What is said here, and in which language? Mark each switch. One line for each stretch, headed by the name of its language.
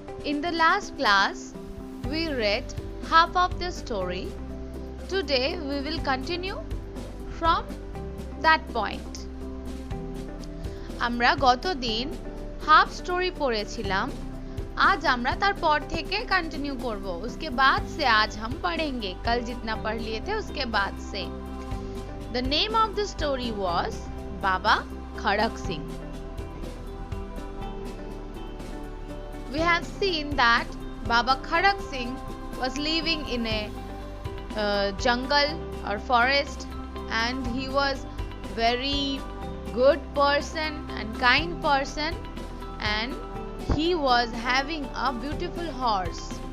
English: In the last class, we read half of the story. Today, we will continue from that point.
Bangla: আমরা গতদিন half story পড়েছিলাম,
Hindi: आज
Bangla: আমরা তারপর থেকে कंटिन्यू করব।
Hindi: उसके बाद से आज हम पढ़ेंगे, कल जितना पढ़ लिए थे उसके बाद से।
English: The name of the story was Baba Khadak Singh. We have seen that Baba Khadak Singh was living in a jungle or forest, and he was very good person and kind person, and he was having a beautiful horse.